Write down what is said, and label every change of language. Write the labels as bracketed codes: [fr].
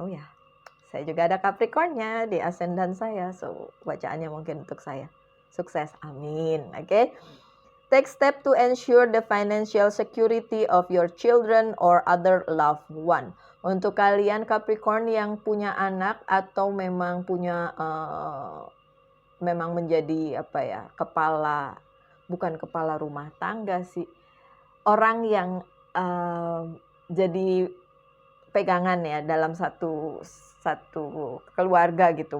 [id] Oh ya, saya juga ada Capricornnya di ascendant saya. So, bacaannya mungkin untuk saya. Sukses, amin. Oke. [en] Take step to ensure the financial security of your children or other loved one. [id] Untuk kalian Capricorn yang punya anak atau memang punya memang menjadi apa ya, bukan kepala rumah tangga sih, orang yang jadi pegangan ya dalam satu keluarga gitu.